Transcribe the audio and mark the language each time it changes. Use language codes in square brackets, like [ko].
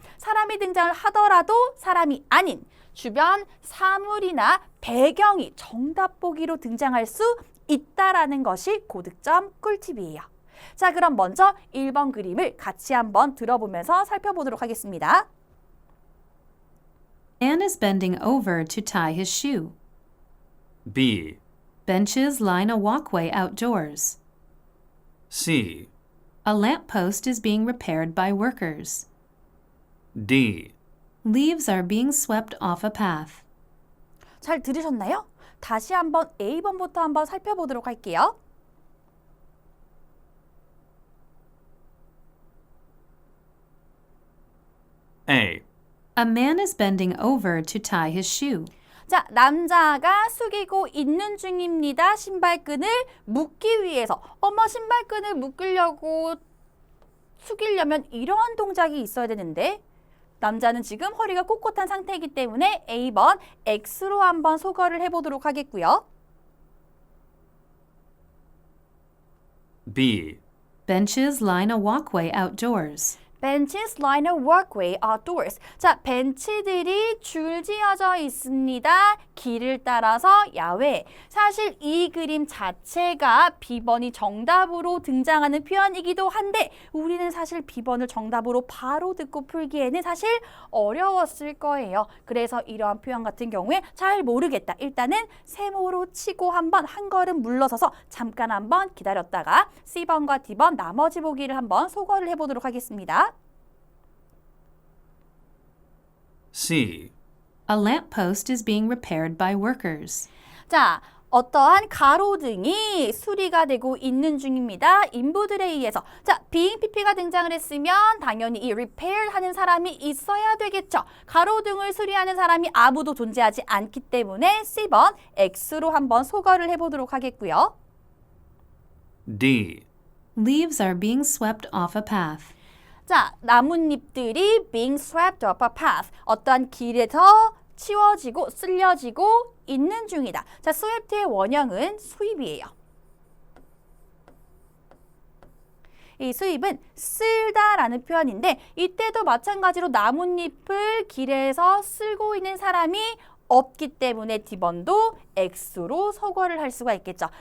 [ko] 사람이 등장을 하더라도 사람이 아닌 주변 사물이나 배경이 정답 보기로 등장할 수 있다라는 것이 고득점 꿀팁이에요. 자, 그럼 먼저 1번 그림을 같이 한번 들어보면서 살펴보도록 하겠습니다. [en] Man is bending over to tie his shoe. B. Benches line a walkway outdoors. C. A lamppost is being repaired by workers. D. Leaves are being swept off a path. [ko] 잘 들으셨나요? 다시 한번 A번부터 한번 살펴보도록 할게요. [en] A. A man is bending over to tie his shoe. [ko] 자, 남자가 숙이고 있는 중입니다. 신발끈을 묶기 위해서. 신발끈을 묶으려고 숙이려면 이러한 동작이 있어야 되는데 남자는 지금 허리가 꼿꼿한 상태이기 때문에 A번 X로 한번 소거를 해보도록 하겠고요. [en] B. Benches line a walkway outdoors. Benches line a walkway outdoors. [ko] 자, 벤치들이 줄지어져 있습니다. 길을 따라서 야외. 사실 이 그림 자체가 B번이 정답으로 등장하는 표현이기도 한데 우리는 사실 B번을 정답으로 바로 듣고 풀기에는 사실 어려웠을 거예요. 그래서 이러한 표현 같은 경우에 잘 모르겠다. 일단은 세모로 치고 한번 한 걸음 물러서서 잠깐 한번 기다렸다가 C번과 D번 나머지 보기를 한번 소거를 해보도록 하겠습니다. [en] C. A lamppost is being repaired by workers. [ko] 자, 어떠한 가로등이 수리가 되고 있는 중입니다. 인부들에 의해서. 자, being pp가 등장을 했으면 당연히 이 repair 하는 사람이 있어야 되겠죠. 가로등을 수리하는 사람이 아무도 존재하지 않기 때문에 C번 X로 한번 소거를 해보도록 하겠고요. [en] D. Leaves are being swept off a path. [ko] 자, 나뭇잎들이 [en] being swept up a path. [ko] 어떠한 길에서 치워지고 쓸려지고 있는 중이다. 자, sweep의 원형은 수입이에요. 이 수입은 쓸다라는 표현인데 이때도 마찬가지로 나뭇잎을 길에서 쓸고 있는 사람이 없기 때문에 D번도 X로 소거를 할 수가 있겠죠.